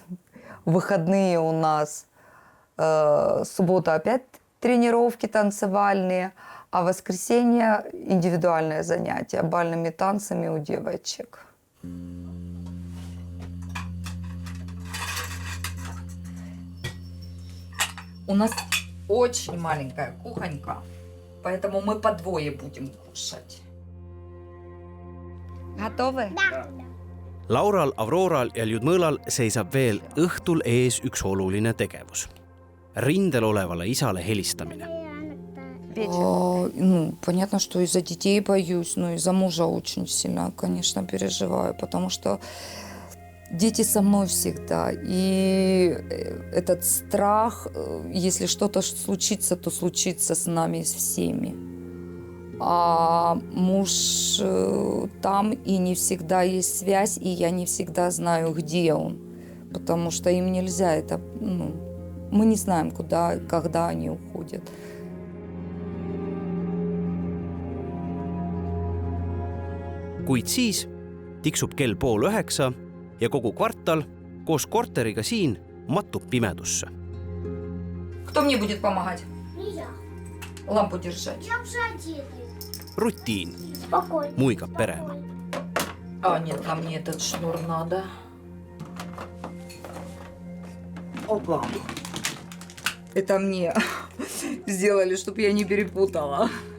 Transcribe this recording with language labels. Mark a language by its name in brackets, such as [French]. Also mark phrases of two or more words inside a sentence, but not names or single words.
[Russian] Выходные у нас суббота опять тренировки танцевальные, а в воскресенье индивидуальное занятие бальными танцами у девочек. У нас очень маленькая кухонька, поэтому мы по двое будем кушать. Готовы? Да. [Estonian] Laural, Auroral ja Ljudmõlal seisab veel õhtul ees üks oluline tegevus. Rindel olevale isale helistamine. [Russian] Понятно, что из-за детей боюсь, но из-за мужа очень сильно, конечно, переживаю, потому что дети со мной всегда. И этот страх, если что-то случится, то случится с нами, с всеми. А муж там, и не всегда есть связь, и я не всегда знаю, где он. Потому что им нельзя это, мы не знаем, куда, когда они уходят. [Estonian] Kuid siis tiksub kell 8:30 ja kogu kvartal koos korteriga siin mattub pimedusse. [Russian] Кто мне будет помогать? Я. Лампу держать. Я уже один. [Estonian] Rutiin, [Russian] Спокойно. [Estonian] muigab pereema. [Russian] А, нет, нам не этот шнур надо. Опа. Это мне сделали, чтобы я не перепутала.